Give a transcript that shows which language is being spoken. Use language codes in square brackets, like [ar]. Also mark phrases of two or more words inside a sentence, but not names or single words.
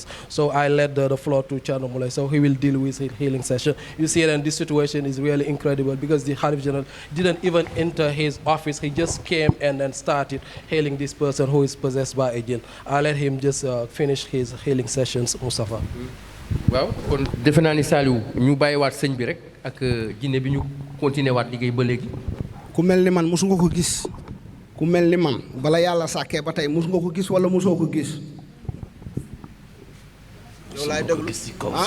[en] So I let the floor to Thierno Moulé, so he will deal with his healing session. You see, and this situation is really incredible because the Khalif general didn't even enter his office. He just came and then started healing this person who is possessed by a jinn. I let him just finish his healing sessions, Moustapha. [wo] waaw kon defe naa ni Saliou ñu bàyyiwaat sëñ bi rek ak jinne bi ñu continuer waat liggéey ba léegi. ku mel ni man mosu nga ko gis ku mel ni man bala yàlla sàkkee ba tey mosu nga ko gis wala mosoo ko gis. yow laay déglu ah